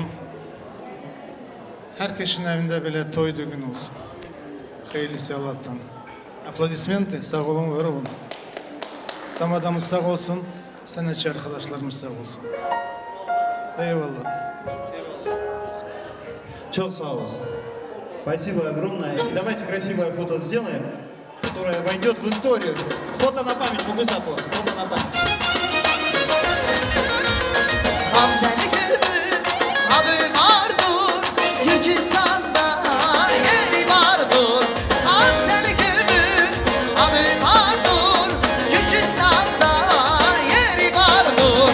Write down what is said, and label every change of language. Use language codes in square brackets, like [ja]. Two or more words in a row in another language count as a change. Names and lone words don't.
[tr] Herkesin evinde böyle toy düğün olsun. Hayırlısı Allah'tan. Aplodismenti. Sağ olun, var olun. Tam adamız sağ olsun. Sanatçı arkadaşlarımız sağ olsun. Eyvallah. Çok sağ olasın. [ru] Спасибо огромное. И давайте красивое фото сделаем, которое войдет в историю. Фото на память, Мугусапо. Фото на память. [tr] Hamzeli gülün adı vardır, Gürcistan'da yeri vardır. Hamzeli gülün adı vardır, Gürcistan'da yeri vardır.